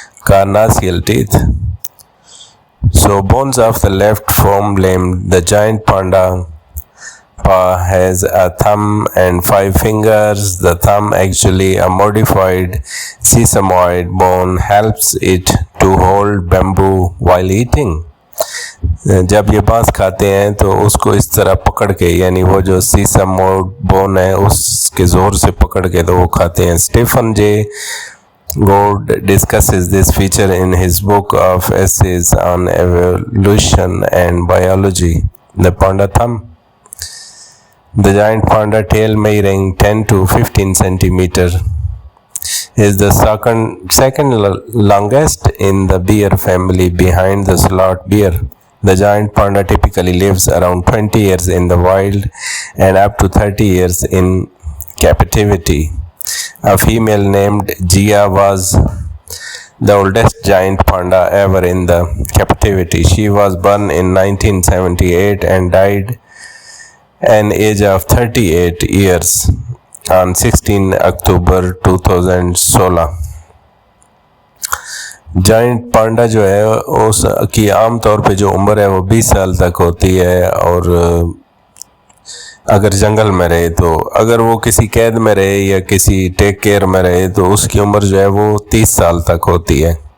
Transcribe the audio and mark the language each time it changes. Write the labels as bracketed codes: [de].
[en] carnassial teeth. So bones of the left forelimb, the giant panda paw has a thumb and 5 fingers. The thumb, actually a modified sesamoid bone, helps it to hold bamboo while eating. [ur] جب یہ بانس کھاتے ہیں تو اس کو اس طرح پکڑ کے، یعنی وہ جو سیسموڈ بون ہے اس کے زور سے پکڑ کے تو وہ کھاتے ہیں. [en] Stephen J Gould discusses this feature in his book of essays on evolution and biology, The Panda Thumb. The giant panda tail, measuring 10 to 15 centimeter, is the second longest in the bear family behind the sloth bear. The giant panda typically lives around 20 years in the wild and up to 30 years in captivity. A female named Gia was the oldest giant panda ever in the captivity. She was born in 1978 and died an age of 38 years on 16 October 2016. [ur] Joint panda جو ہے اس کی عام طور پہ جو عمر ہے وہ 20 سال تک ہوتی ہے، اور اگر جنگل میں رہے تو، اگر وہ کسی قید میں رہے یا کسی ٹیک کیئر میں رہے تو اس کی عمر جو ہے وہ 30 سال تک ہوتی ہے.